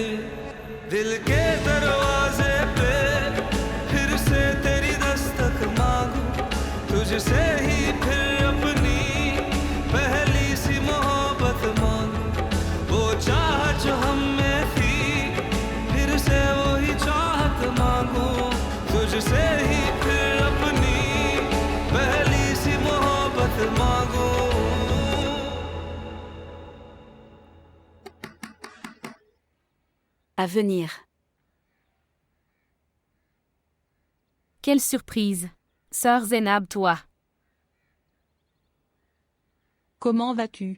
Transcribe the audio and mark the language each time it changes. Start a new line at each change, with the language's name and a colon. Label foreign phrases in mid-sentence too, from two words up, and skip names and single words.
Hindi: दिल के दरवाजे पे फिर से तेरी दस्तक मांगू तुझसे ही फिर अपनी पहली सी मोहब्बत मांगू वो चाहत जो हम में थी फिर से वही चाहत मांगू तुझसे ही फिर अपनी पहली सी मोहब्बत मांगू
French: À venir. Quelle surprise. Sœur Zénab, toi. Comment vas-tu?